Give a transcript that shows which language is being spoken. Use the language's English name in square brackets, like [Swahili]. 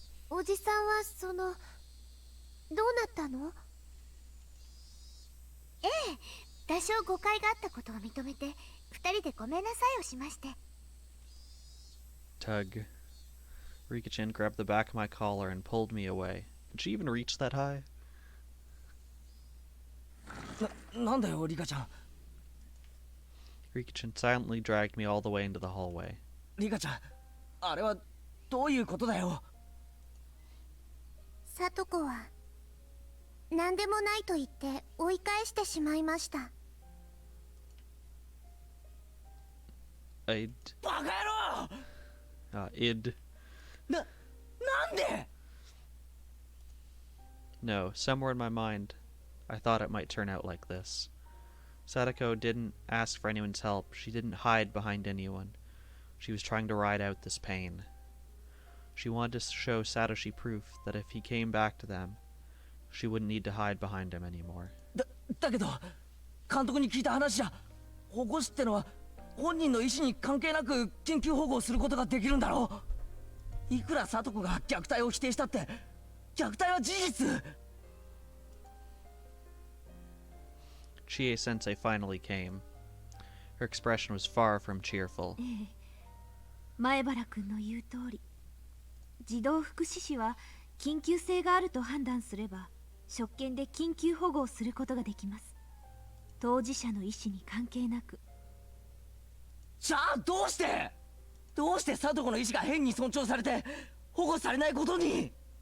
[Japanese] おじさんはどうなったの？ええ、多少誤解があったことを認めて二人でごめんなさいをしまして。 [English] Tug. Rika-chan grabbed the back of my collar and pulled me away. Did she even reach that high? [Japanese] なんだよ、リカちゃん。 [English] Rika-chan silently dragged me all the way into the hallway. [Japanese] リカちゃん、あれはどういうことだよ。さとこは何でもないと言って追い返してしまいました。 I'd... バカ野郎 id... なんで [English] No, somewhere in my mind, I thought it might turn out like this. Satoko didn't ask for anyone's help. She didn't hide behind anyone. She was trying to ride out this pain. She wanted to show Satoshi proof that if he came back to them, she wouldn't need to hide behind him anymore. [Japanese] だけど監督に聞いた話じゃ、保護士ってのは本人の意思に関係なく緊急保護をすることができるんだろう。いくらサトコが虐待を否定したって虐待は事実。 [English] Chie Sensei finally came. Her expression was far from cheerful. [Japanese] 前原君の言う通り、児童福祉士は緊急性があると判断すれば職権で緊急保護をすることができます。当事者の意思に関係なく。じゃあどうしてサトコの意思が変に尊重されて保護されないことに。